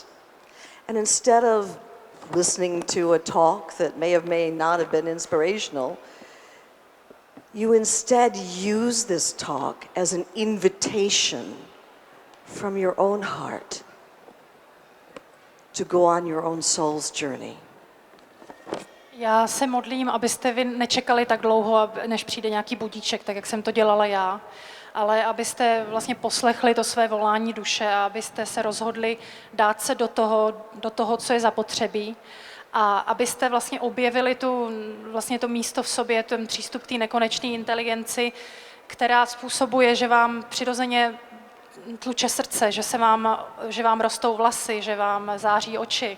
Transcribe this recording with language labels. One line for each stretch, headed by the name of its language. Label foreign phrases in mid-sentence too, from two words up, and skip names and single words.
English: And instead of listening to a talk that may not have been inspirational, you instead use this talk as an invitation from your own heart to go on your own soul's journey.
Czech: Já se modlím, abyste vy nečekali tak dlouho, než přijde nějaký budíček, tak jak jsem to dělala já, ale abyste vlastně poslechli to své volání duše a abyste se rozhodli dát se do toho, co je zapotřebí, a abyste vlastně objevili to místo v sobě, ten přístup k té nekonečné inteligenci, která způsobuje, že vám přirozeně tluče srdce, že vám rostou vlasy, že vám září oči.